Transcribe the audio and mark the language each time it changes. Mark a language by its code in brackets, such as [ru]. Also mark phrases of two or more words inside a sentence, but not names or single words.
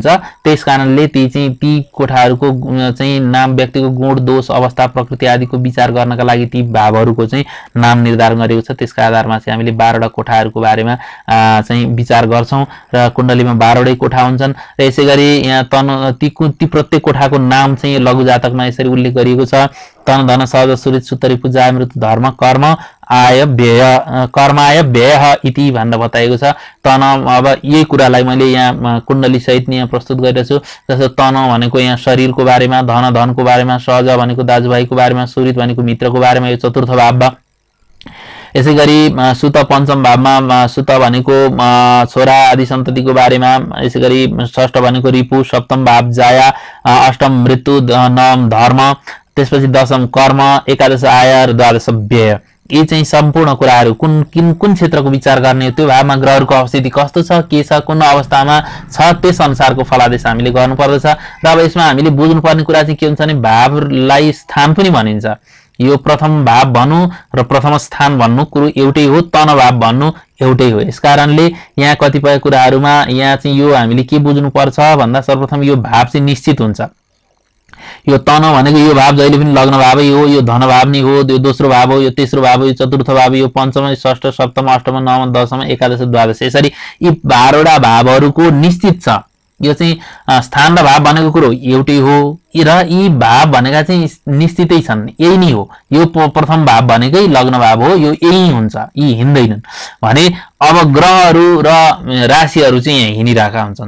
[ne] त्यस कारणले ती कोठाहरूको चाहिँ नाम व्यक्तिको गुण, दोष, अवस्था, प्रकृति आदिको विचार गर्नका लागि ती भावहरूको चाहिँ नाम निर्धारण गरेको छ। त्यसका आधारमा चाहिँ हामीले 12वटा कोठाहरूको बारेमा चाहिँ विचार गर्छौँ र कुण्डलीमा 12वटै कोठा हुन्छन्। र यसै गरी यहाँ ती प्रत्येक कोठाको नाम चाहिँ लघु जातकमा यसरी उल्लेख गरिएको छ। तन, धन, सहज, सुरित, सुतरी, पूजा, मृत्यु, धर्म, कर्म, आय, व्यय, कर्माय व्यय इति भनेर बताएको छ। तन, अब यही कुरालाई मैले यहाँ कुण्डली सहित यहाँ प्रस्तुत गरेको छु। जस्तो तन भनेको यहाँ शरीरको बारेमा, धन धनको बारेमा, सहज भनेको दाजुभाइको बारेमा, सुरित भनेको मित्रको बारेमा, यो चतुर्थ भावमा। यसै गरी सुत पञ्चम भावमा सुत भनेको छोरा आदि सन्ततिको बारेमा। यसै गरी षष्ठ भनेको रिपु, सप्तम भाव जाया, अष्टम मृत्यु, नवम धर्म, त्यसपछि दशम कर्म, एकादश आय र द्वादश व्यय। यी चाहिँ सम्पूर्ण कुराहरू कुन क्षेत्रको विचार गर्ने, त्यो भावमा ग्रहहरूको अवस्थिति कस्तो छ, के छ, कुन अवस्थामा छ, त्यस अनुसारको फलादेश हामीले गर्नुपर्दछ। र अब यसमा हामीले बुझ्नुपर्ने कुरा चाहिँ के हुन्छ भने भावलाई स्थान पनि भनिन्छ। यो प्रथम भाव भन्नु र प्रथम स्थान भन्नु कुरो एउटै हो, तन भाव भन्नु एउटै हो। यस कारणले यहाँ कतिपय कुराहरूमा यहाँ चाहिँ यो हामीले के बुझ्नुपर्छ भन्दा सर्वप्रथम यो भाव चाहिँ निश्चित हुन्छ। यो तन भनेको यो भाव जहिले पनि लग्न भावै हो, यो धन भाव नै हो, यो दोस्रो भाव हो, यो तेस्रो भाव हो, यो चतुर्थ भाव, यो पञ्चम, षष्ठ, सप्तम, अष्टम, नवम, दशम, एकादश, द्वादश, यसरी यी 12वटा भावहरूको निश्चित छ। यो चाहिँ स्थान र भाव भनेको कुरो एउटै हो र यी भाव भनेका चाहिँ निश्चितै छन्, यही नै हो। यो प्रथम भाव भनेकै लग्न भाव हो, यो यही हुन्छ, यी हिँड्दैनन् भने अब ग्रहहरू र राशिहरू चाहिँ यहाँ हिँडिरहेका हुन्छन्।